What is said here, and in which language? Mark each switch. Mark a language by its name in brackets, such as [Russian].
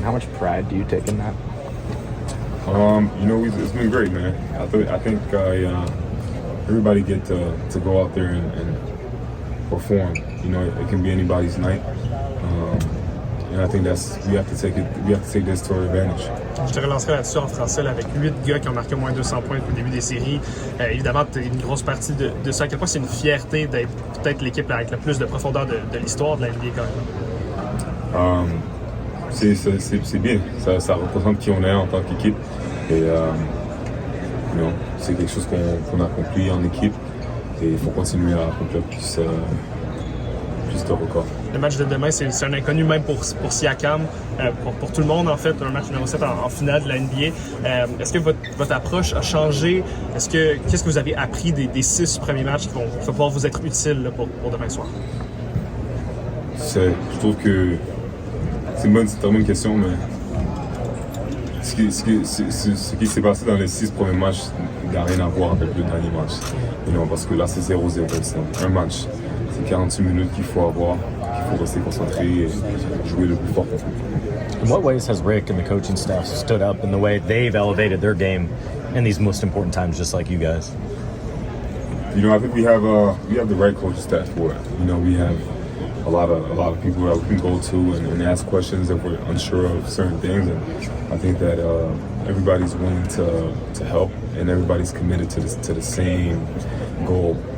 [English] How much pride do you take in that? It's been great, man. I think everybody get to go out there and perform. It can be anybody's night, and I think we have to take this to our advantage. [French] Je te relancerai là-dessus en français avec 8 gars qui ont marqué au moins 200 points au début des séries. Évidemment, une grosse partie de ça. À quel point c'est une fierté d'être peut-être l'équipe avec le plus de profondeur de l'histoire de la NBA quand même. C'est bien. Ça représente qui on est en tant qu'équipe. Et c'est quelque chose qu'on accomplit en équipe et il faut continuer à accomplir plus de records. Le match de demain, c'est un inconnu même pour Siakam, pour tout le monde en fait, un match numéro 7 en finale de la NBA. Est-ce que votre approche a changé? Qu'est-ce que vous avez appris des 6 premiers matchs qui vont pouvoir vous être utiles là, pour demain soir? Je trouve que c'est une très bonne question, mais ce qui s'est passé dans les 6 premiers matchs n'a rien à voir avec le dernier match. Parce que là, c'est 0-0. C'est un match. C'est 48 minutes qu'il faut avoir, qu'il faut rester concentré et jouer le plus fort. [English] In what ways has Rick and the coaching staff stood up in the way they've elevated their game in these most important times, just like you guys? I think we have the right coaching staff for it. We have a lot of people that we can go to and ask questions if we're unsure of certain things, and I think that everybody's willing to help and everybody's committed to the same goal.